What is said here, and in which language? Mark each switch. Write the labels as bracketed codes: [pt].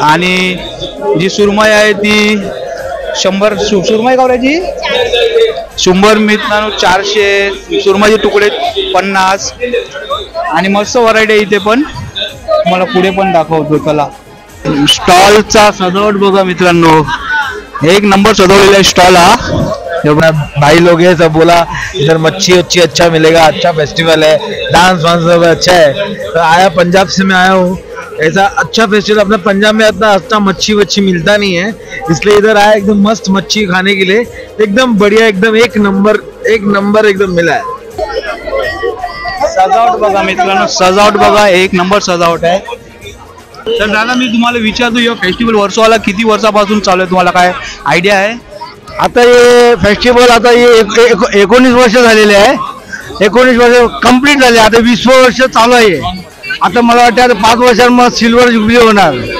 [mr] आणि जी सुरमई आहे ती 100 सुरमई गावराची 100 मित्रांनो 400 सुरमईचे तुकडे 50. आणि मस्त व्हरायटी आहे इथे पण. मला पुढे पण दाखवतो. चला स्टॉलचा सजावट बघा मित्रांनो, एक नंबर सजवलेला है स्टॉल. [hi] भाई लोग ये सब बोला इधर मच्छी अच्छी अच्छा मिलेगा, अच्छा फेस्टिवल है, डांस वांस सब अच्छा है. तो आया पंजाब से मैं आया हूँ. ऐसा अच्छा फेस्टिवल अपने पंजाब में इतना अच्छा मच्छी वच्छी मिलता नहीं है, इसलिए इधर आया एकदम मस्त मच्छी खाने के लिए. एकदम बढ़िया, एकदम एक नंबर एकदम मिला है. [mr] सजावट बघा मित्रांनो, सजावट बघा एक नंबर सजावट आहे. तर दादा मी तुम्हाला विचारतो या फेस्टिवल वर्सोवाला किती वर्षापासून चालू आहे, तुम्हाला काय आयडिया आहे. आता हे फेस्टिवल आता हे 19 वर्ष झालेले आहे. 19 वर्ष कंप्लीट झाले. आता 20 वर्ष चालू आहे. आता मला वाटतं आता 5 वर्षांत मग सिल्वर जुबली होणार.